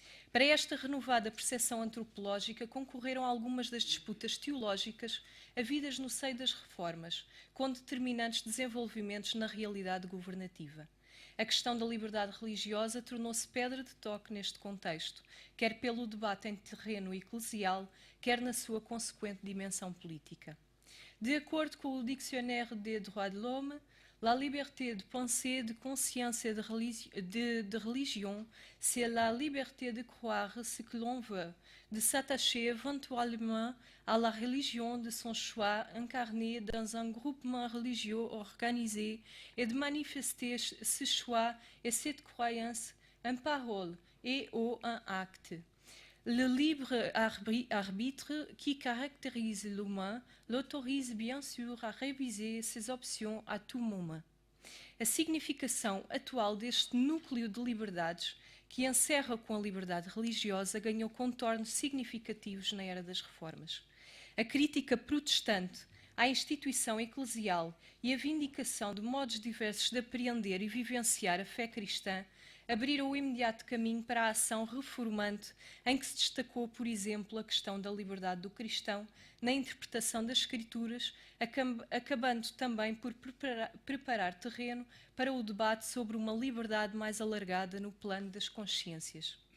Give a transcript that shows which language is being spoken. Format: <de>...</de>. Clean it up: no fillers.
<pt>Para esta renovada percepção antropológica concorreram algumas das disputas teológicas havidas no seio das reformas, com determinantes desenvolvimentos na realidade governativa. A questão da liberdade religiosa tornou-se pedra de toque neste contexto, quer pelo debate em terreno eclesial, quer na sua consequente dimensão política. De acordo com o</pt> <fr>Dictionnaire des droits de l'homme, la liberté de pensée, de conscience et de religion, c'est la liberté de croire ce que l'on veut, de s'attacher éventuellement à la religion de son choix incarnée dans un groupement religieux organisé et de manifester ce choix et cette croyance en parole et ou en acte. Le libre arbitre qui caractérise l'humain l'autorise bien sûr a reviser ses options a tout moment.</fr> <pt>A significação atual deste núcleo de liberdades, que encerra com a liberdade religiosa, ganhou contornos significativos na era das reformas. A crítica protestante à instituição eclesial e a vindicação de modos diversos de apreender e vivenciar a fé cristã abriram o imediato caminho para a ação reformante, em que se destacou, por exemplo, a questão da liberdade do cristão na interpretação das Escrituras, acabando também por preparar terreno para o debate sobre uma liberdade mais alargada no plano das consciências.</pt>